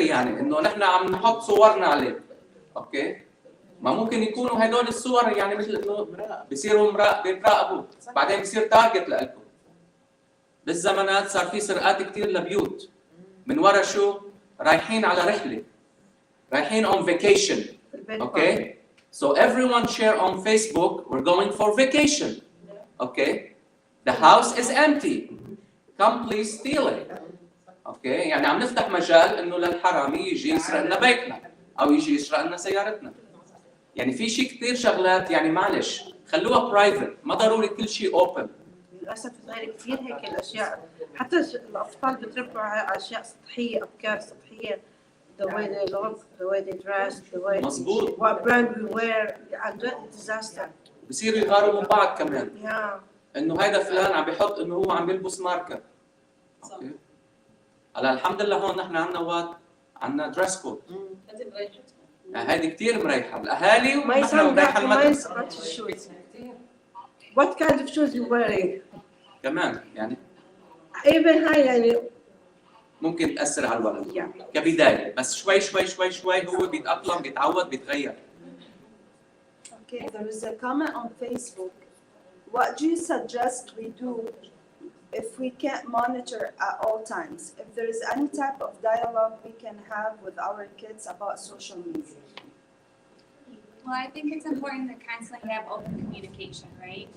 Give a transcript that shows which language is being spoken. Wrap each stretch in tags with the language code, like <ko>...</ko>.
<ar>يعني انه نحن عم نحط صورنا عليه. اوكي ما ممكن يكونوا هدول الصور يعني مثل انه بيصيروا بيراقبوا بعدين بيصير تارجت لكم. بالزمانات صار في سرقات كثير لبيوت من ورا شو رايحين على رحله رايحين</ar> <en>on vacation. Okay so everyone share on Facebook we're going for vacation. Okay the house is empty come please steal it.</en> <ar>اوكي يعني عم نفتح مجال انه للحرامي يجي يسرق لنا بيتنا او يجي يسرق لنا سيارتنا. يعني في شيء كثير شغلات يعني معلش خلوها برايفت ما ضروري كل شيء اوبن. للاسف صاير كثير هيك الاشياء حتى الاطفال بتربوا على اشياء سطحيه افكار سطحيه</ar> <en>the way they look the way</en> <ar>they dress the way مظبوط.</ar> <en>what brand we wear and disaster.</en> <ar>بصيروا يغاروا من بعض كمان.</ar> <en>yeah</en> <ar>انه هيدا فلان عم بيحط انه هو عم بيلبس ماركه. اوكي هلا الحمد لله هون نحن عندنا عندنا دريس كود. هيدي كثير مريحه الاهالي ونحن مريحه المدرسه.</ar> <en>what kind of shoes you wearing</en> <ar>كمان يعني even هاي يعني ممكن تاثر على الولد</ar> <en>yeah.</en> <ar>كبدايه بس شوي شوي شوي شوي هو بيتاقلم بيتعود بيتغير.</ar> <en>Okay, there is a comment on Facebook. What do you suggest we do if we can't monitor at all times? If there is any type of dialogue we can have with our kids about social media? Well, I think it's important to constantly have open communication, right?</en>